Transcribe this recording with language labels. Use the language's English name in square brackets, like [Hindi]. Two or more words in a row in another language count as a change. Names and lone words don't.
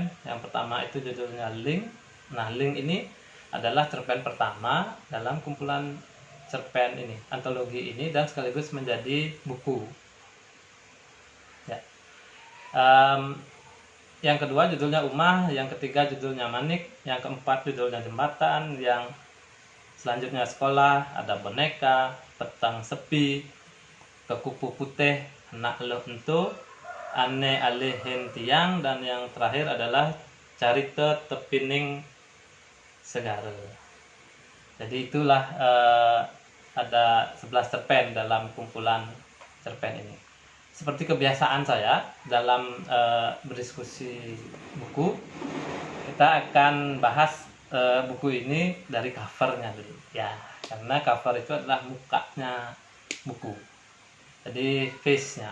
[Indonesian] Yang pertama itu judulnya Link. Nah, Link ini adalah cerpen pertama dalam kumpulan cerpen ini, antologi ini, dan sekaligus menjadi buku. Ya. Yang kedua judulnya Umah, yang ketiga judulnya Manik, yang keempat judulnya Jembatan, yang selanjutnya Sekolah, ada Boneka, Petang Sepi, Kekupu Putih, Anak Lo Entu, Ane Alihin Tiang, dan yang terakhir adalah Carita Tepining Segara. Jadi itulah ada 11 cerpen dalam kumpulan cerpen ini. Seperti kebiasaan saya dalam berdiskusi buku, kita akan bahas buku ini dari covernya dulu ya, karena cover itu adalah mukanya buku, jadi face-nya.